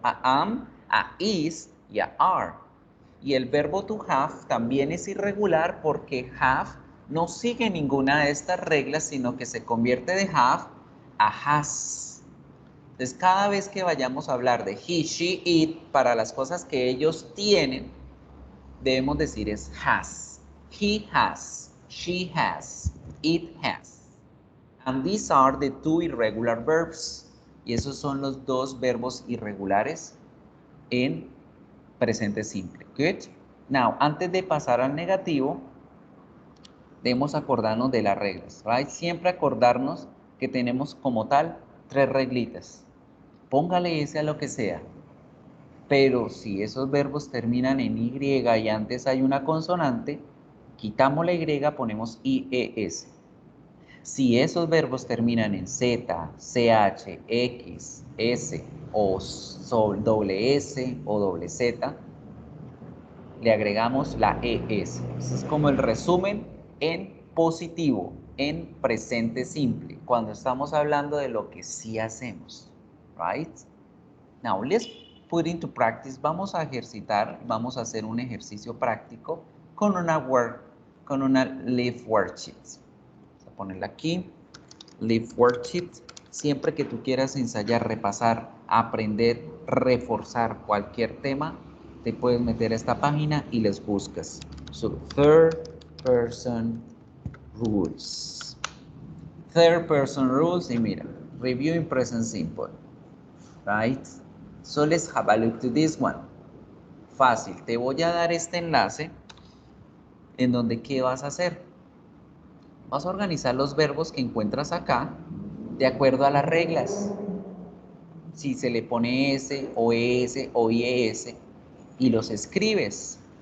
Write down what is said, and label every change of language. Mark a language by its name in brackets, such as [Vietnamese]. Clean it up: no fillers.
[Spanish] A am, a is y a are. Y el verbo to have también es irregular porque have no sigue ninguna de estas reglas, sino que se convierte de have a has. Entonces, cada vez que vayamos a hablar de he, she, it, para las cosas que ellos tienen, debemos decir es has. [English] He has, she has, it has. And these are the two irregular verbs. [Spanish] Y esos son los dos verbos irregulares en presente simple. [English] Good. Now, [Spanish] antes de pasar al negativo, debemos acordarnos de las reglas, [English] right? [Spanish] Siempre acordarnos que tenemos como tal tres reglitas. Póngale ese a lo que sea. Pero si esos verbos terminan en Y y antes hay una consonante, quitamos la Y, ponemos IES. Si esos verbos terminan en Z, CH, X, S o doble S o doble Z, le agregamos la ES. Eso es como el resumen en positivo, en presente simple, cuando estamos hablando de lo que sí hacemos. [English] Right? Now, let's put into practice. [Spanish] Vamos a ejercitar, vamos a hacer un ejercicio práctico con una Live Worksheet. Vamos a ponerla aquí, Live Worksheet. Siempre que tú quieras ensayar, repasar, aprender, reforzar cualquier tema, te puedes meter a esta página y les buscas. [English] So, third person rules. Third person rules [Spanish] y mira, [English] review in present simple. Right? So let's have a look to this one. [Spanish] Fácil, te voy a dar este enlace en donde ¿qué vas a hacer? Vas a organizar los verbos que encuentras acá de acuerdo a las reglas. Si se le pone S o ES o IES y los escribes.